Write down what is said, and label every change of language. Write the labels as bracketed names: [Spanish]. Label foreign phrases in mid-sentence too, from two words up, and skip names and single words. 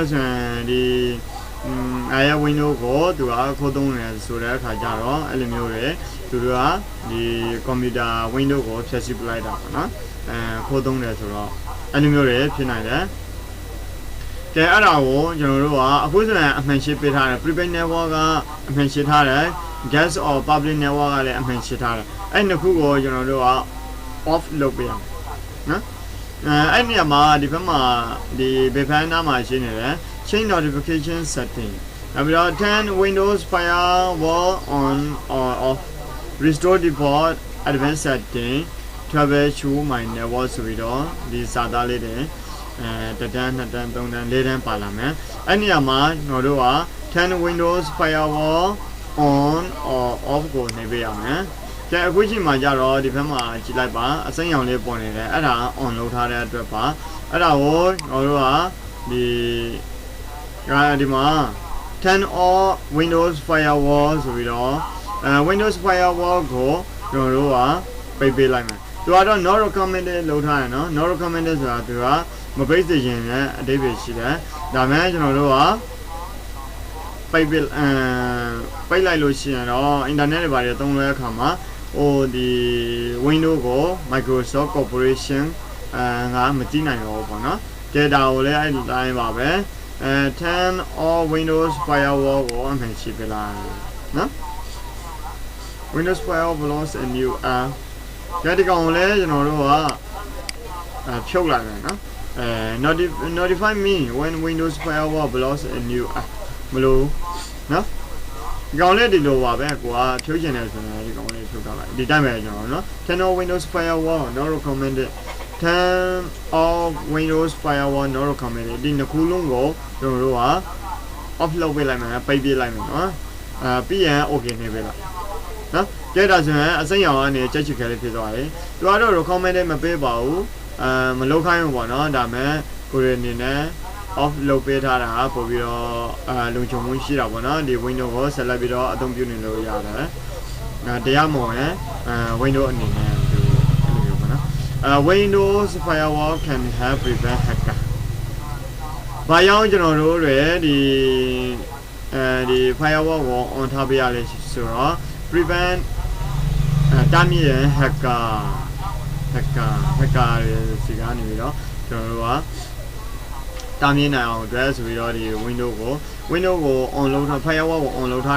[Burmese] မျိုးဆိုရင်ဒီWindows ကိုသူကခိုးသုံးနေဆိုတဲ့အခါကျတော့အဲ့လိုမျိုးတွေသူတို့ကဒီ computer Windows ကိုဖျက်ဆီးပလိုက်တာပေါ့နော်ခိုးသုံးတယ်ဆိုတော့အဲ့လိုမျိုးတွေဖြစ်နိုင်တယ်ကဲအဲ့ဒါကိုကျွန် တော်တို့ကအခုဆိုရင်အမှန်ရှင်းပေးထားတယ် [English] prepaid network [Burmese] ကအမှန်ရှင်းထားတယ် [English] gas or public network [Burmese] ကလည်းအမှန်ရှင်းထားတယ်အဲ့နှစ်ခုကိုကျွန်တော်တို့က off လုပ်ပေးရအောင်နော်အဲ့နေရာမှာဒီဘက်မှာဒီဘယ်ဖက်နားမှာရှင်းနေတယ် [English] change notification setting [Burmese] နောက်ပြီးတော့ turn [English] Windows Firewall on or off restore default advanced setting troubleshoot my network [Burmese] ဆိုပြီးတော့ဒီစာသားလေးတွေတစ်တန်းနှစ်တန်းသုံးတန်းလေးတန်းပါလာမယ်အဲ့နေရာမှာကျွန်တော်တို့က [English] turn Windows Firewall on or off [Burmese] ကိုနေပေးရမယ်ကဲအခုချိန်မှာကြတော့ဒီဘက်မှာကြည့်လိုက်ပါအစိမ်းရောင်လေးပေါ်နေတယ်အဲ့ဒါ on လုပ်ထားတဲ့အတွက်ပါအဲ့ဒါကိုကျွန်တော်တို့က ဒီမှာ [English] turn off Windows Firewall [Burmese] ဆိုပြီးတော့Windows Firewall ကိုကျွန်တော်တို့ကပိတ်ပေးလိုက်မယ်သူကတော့ [English] not recommended [Burmese] လုပ်ထားတယ်နော် [English] not recommended [Burmese] ဆိုတာသူကမပိတ်စေချင်တဲ့အဓိပ္ပာယ်ရှိတယ်ဒါမှကျွန်တော်တို့ကပိတ်လိုက်လို့ရှိရင်တော့ internet တွေပါတယ်သုံးလို့ရခါမှာဒီ Windows ကို Microsoft Corporation ငါ မကြည့်နိုင်တော့ဘူးပေါ့နော် data ကိုလည်းအဲ့ဒီတိုင်းပါပဲ [English] turn off Windows Firewall [Burmese] ကိုအမှန်ရှိပြလိုက်နော် [English] Windows Firewall blocks a new app [Burmese] ဒီကောင်ကိုလည်းကျွန်တော်တို့ကဖြုတ်လိုက်မယ်နော် [English] notify me when Windows Firewall blocks a new app [Burmese] မလို့နော်ဒီကောင်လေးဒီလိုပါပဲကိုကဖြုတ်ချင်တယ်ဆိုရင်ဒီကောင်လေးဖြုတ်ထားလိုက်ဒီတိုင်းပဲကျွန်တော်နော် [English] turn off Windows Firewall not recommended turn off Windows Firewall not recommended [Burmese] ဒီနှစ်ခုလုံးကိုကျွန်တော်တို့က off လုပ်ပေးလိုက်မယ်ပိတ်ပေးလိုက်မယ်နော်ပြီးရင် okay နေပေးလိုက်နော်ကြည့်တာဆိုရင်အစိမ်းရောင်ကနေကြက်ချစ်ခဲလေးဖြစ်သွားတယ်သူကတော့ recommended မပေးပါဘူးမလုပ်ခိုင်းဘူးပေါ့နော်ဒါမဲ့ကိုရအနေနဲ့ off လုပ်ပေးထားတာပို့ပြီးတော့လုံခြုံမှုရှိတာပေါ့နော်ဒီ Windows ကိုဆက်လက်ပြီးတော့အသုံးပြုနေလို့ရတယ်တရားမဝင်Windows အနေနဲ့ဒီလိုမျိုးပေါ့နော် [English] Windows Firewall can help prevent hacker [Burmese] ဘာကြောင့်ကျွန်တော်တို့တွေ ဒီ Firewall ကို on ထားပေးရလဲဆိုတော့ prevent တားမြစ်ရ hacker တွေစီကနေပြီးတော့ကျွန်တော်တို့ကတားမြစ်နိုင်အောင်အတွက်ဆိုပြီးတော့ဒီ Windows ကို on လုပ်ထား Firewall ကို on လုပ်ထား